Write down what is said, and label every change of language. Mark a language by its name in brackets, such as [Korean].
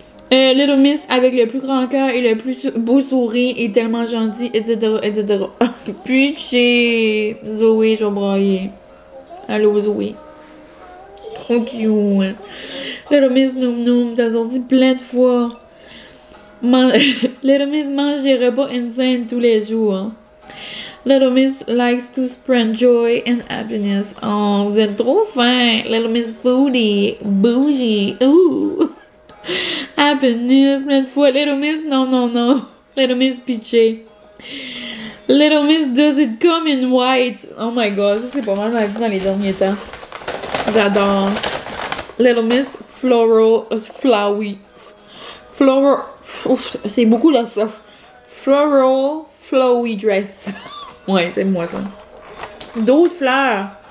[French] Little Miss avec le plus grand cœur et le plus beau sourire et tellement gentil, etc., etc. Puis c'est Zoé, je vais brailler. Allô Zoé. Trop cute. Little Miss Noum Noum, ça sorti plein de fois. Little Miss mange des repas insane tous les jours. [English] Little Miss likes to spread joy and happiness. [French] Oh, vous êtes trop fin. Little Miss Foodie, bougie, ooh. Happiness, plein de fois. Little Miss, non, non, non. Little Miss Pitché. [English] Little Miss does it come in white. Oh my god, [French] ça c'est pas mal ma vie dans les derniers temps. J'adore. Little Miss Floral, Flowy. Floral, c'est beaucoup de ça. [English] Floral, flowy dress. [French] Ouais, c'est moi ça. D'autres fleurs.